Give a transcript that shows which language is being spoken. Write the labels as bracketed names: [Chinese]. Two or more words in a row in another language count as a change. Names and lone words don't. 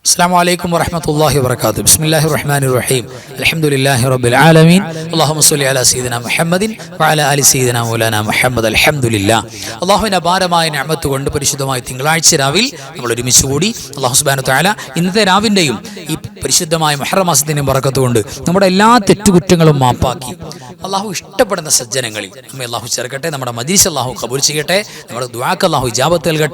[Arabic] السلام عليكم ورحمة الله وبركاته. بسم الله الرحمن الرحيم. الحمد لله رب العالمين. اللهم صل على سيدنا محمد وعلى آل سيدنا مولانا محمد. الحمد لله. [Malayalam] അള്ളാഹുവിൻ്റെ അപാരമായ നിഅമത്ത് കൊണ്ട് പരിശുദ്ധമായ തിങ്കളാഴ്ച രാവിൽ നമ്മൾ ഒരുമിച്ച് കൂടി അള്ളാഹു [Arabic] سبحانه وتعالى [Malayalam] ഇന്നത്തെ രാവിൻ്റെയും ഈ പരിശുദ്ധമായ മുഹറം മാസത്തിൻ്റെയും ബറക്കത്ത് കൊണ്ട് നമ്മുടെ എല്ലാ തെറ്റുകുറ്റങ്ങളും മാപ്പാക്കി അള്ളാഹു ഇഷ്ടപ്പെടുന്ന സജ്ജനങ്ങളിൽ നമ്മെ അള്ളാഹു ചേർക്കട്ടെ. നമ്മുടെ മജ്‌ലിസ് അള്ളാഹു ഖബൂൽ ചെയ്യട്ടെ. നമ്മുടെ ദുആക്ക് അള്ളാഹു ഇജാബത്ത് നൽകട്ടെ.